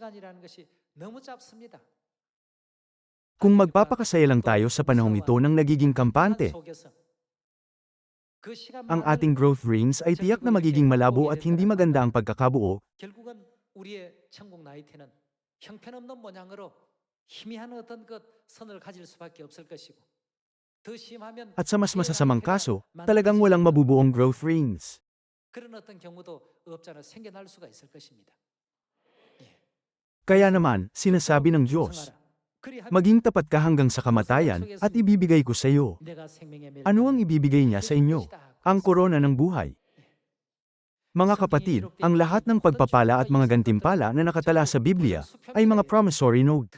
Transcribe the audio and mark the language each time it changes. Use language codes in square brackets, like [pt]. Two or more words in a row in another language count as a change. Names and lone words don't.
[tl] Kung magpapakasaya lang tayo sa panahong ito ng nagiging kampante, ang ating [en] growth rings [tl] ay tiyak na magiging malabo at hindi maganda ang pagkakabuo, [ko] 희미한 어떤 것 선을 가질 수밖에 없을 것이고 더 심하면 [tl] At sa mas masasamang kaso, talagang walang mabubuong [en] growth rings. [ko] 그런 어떤 경우도 없잖아 생겨날 수가 있을 것입니다. [tl] Kaya naman, sinasabi ng Diyos, maging tapat ka hanggang sa kamatayan, at ibibigay ko sa iyo. Ano ang ibibigay niya sa inyo? Ang korona ng buhay. Mga kapatid, ang lahat ng pagpapala at mga gantimpala na nakatala sa Biblia ay mga [en] promissory note.